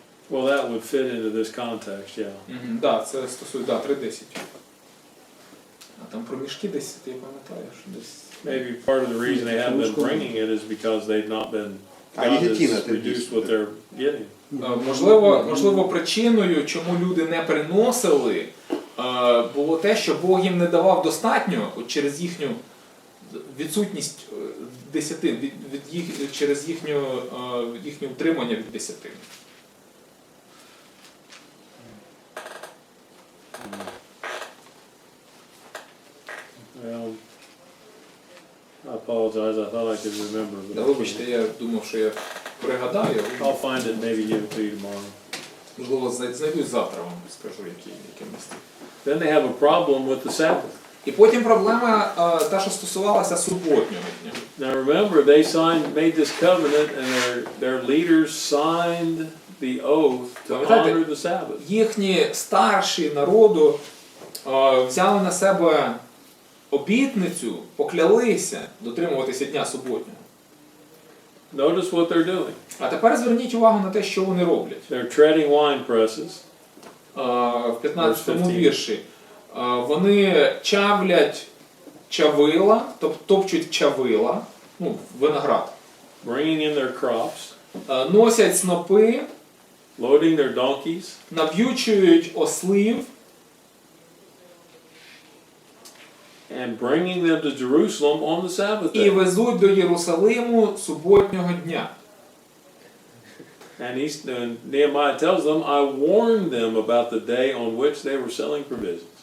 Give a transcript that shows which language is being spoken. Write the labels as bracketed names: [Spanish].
[English] Well, that would fit into this context, yeah. [Ukrainian] Да, це стосується 3:10. А там про мішки десь, я пам'ятаю, що десь. [English] Maybe part of the reason they haven't been bringing it is because they've not been. God has reduced what they're getting. [Ukrainian] Можливо, причиною, чому люди не приносили, було те, що Бог їм не давав достатньо через їхню відсутність десятин, через їхнє утримання від десятин. [English] Well, I apologize. I thought I could remember, but I [Ukrainian] Вибачте, [English] can't. [Ukrainian] я думав, що я пригадаю. [English] I'll find it and maybe give it to you tomorrow. [Ukrainian] Можливо, знайду завтра вам скажу, яке місце. [English] Then they have a problem with the Sabbath. [Ukrainian] І потім проблема та, що стосувалася суботнього дня. [English] Now remember, they made this covenant, and their leaders signed the oath to honor the Sabbath. [Ukrainian] Їхні старші народу взяли на себе обітницю, поклялися дотримуватися дня суботнього. [English] Notice what they're doing. [Ukrainian] А тепер зверніть увагу на те, що вони роблять. [English] They're treading wine presses. [Ukrainian] В 15-му вірші вони чавлять чавила, топчуть чавила, виноград. [English] Bringing in their crops. [Ukrainian] Носять снопи, [English] Loading their donkeys. [Ukrainian] нав'ючують ослів, [English] And bringing them to Jerusalem on the Sabbath [Ukrainian] і [English] day. [Ukrainian] везуть до Єрусалиму суботнього дня. [English] And Nehemiah tells them, I warned them about the day on which they were selling provisions.